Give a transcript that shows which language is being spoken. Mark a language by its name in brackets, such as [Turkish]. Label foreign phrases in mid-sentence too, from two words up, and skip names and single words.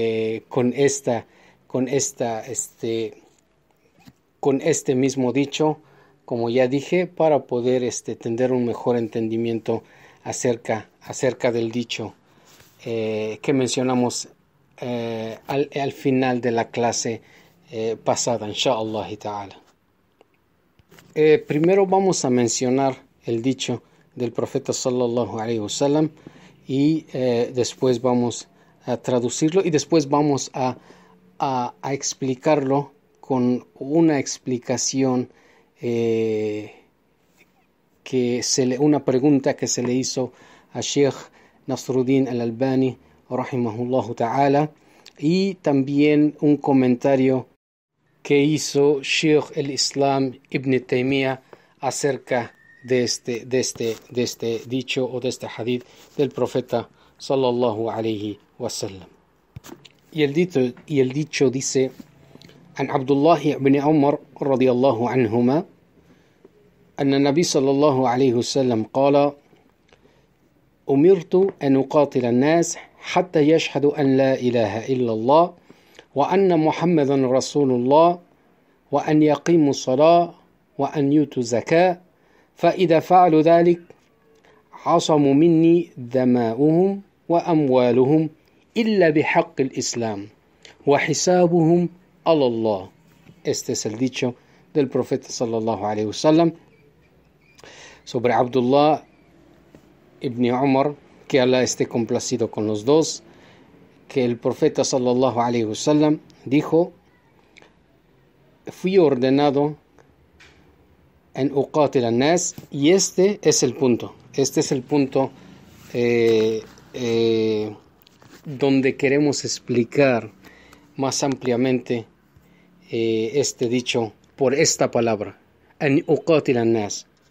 [Spanish] este mismo dicho, como ya dije, para poder tener un mejor entendimiento acerca del dicho que mencionamos al final de la clase pasada, [Arabic] إن شاء الله تعالى. [Spanish] Primero vamos a mencionar el dicho del profeta [Arabic] صلى الله عليه وسلم, [Spanish] y después vamos a traducirlo, y después vamos a explicarlo con una explicación, una pregunta que se le hizo a Sheikh Nasruddin Al-Albani [Arabic] رحمه الله تعالى, [Spanish] y también un comentario que hizo Sheikh el-Islam Ibn Taymiyyah acerca de este dicho o de este hadith del profeta [Arabic] صلى الله عليه وسلم. [Spanish] Y el dicho dice: [Arabic] عن عبد الله بن عمر رضي الله عنهما أن النبي صلى الله عليه وسلم قال: أمرت أن أقاتل الناس حتى يشهدوا أن لا إله إلا الله وأن محمدا رسول الله وأن يقيموا الصلاة وأن يؤتوا الزكاة فإذا فعلوا ذلك عصموا مني دماؤهم وأموالهم إلا بحق الإسلام وحسابهم على الله. [Spanish] Este es el dicho del profeta [Arabic] صلى الله عليه وسلم [Spanish] sobre Abdullah ibn Umar, que Allah esté complacido con los dos, que el profeta [Arabic] صلى الله عليه وسلم [Spanish] dijo: fui ordenado [Arabic] أن أقاتل الناس, [Spanish] y este es el punto donde queremos explicar más ampliamente este dicho por esta palabra, [Arabic] أن أقاتل الناس.